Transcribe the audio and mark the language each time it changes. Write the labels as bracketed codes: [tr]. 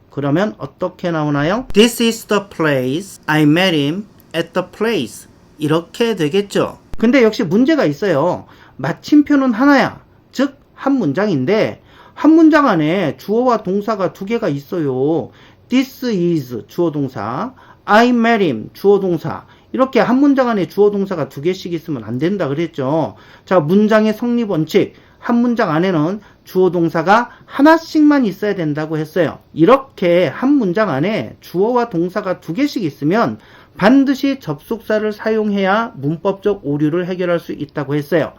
[ko] 그러면 어떻게 나오나요? [en] This is the place. I met him at the place. [ko] 이렇게 되겠죠. 근데 역시 문제가 있어요. 마침표는 하나야. 즉 한 문장인데 한 문장 안에 주어와 동사가 두 개가 있어요. [en] This is [ko] 주어 동사, [en] I met him 주어 동사. [ko] 이렇게 한 문장 안에 주어 동사가 두 개씩 있으면 안 된다 그랬죠. 자, 문장의 성립 원칙. 한 문장 안에는 주어 동사가 하나씩만 있어야 된다고 했어요. 이렇게 한 문장 안에 주어와 동사가 두 개씩 있으면 반드시 접속사를 사용해야 문법적 오류를 해결할 수 있다고 했어요.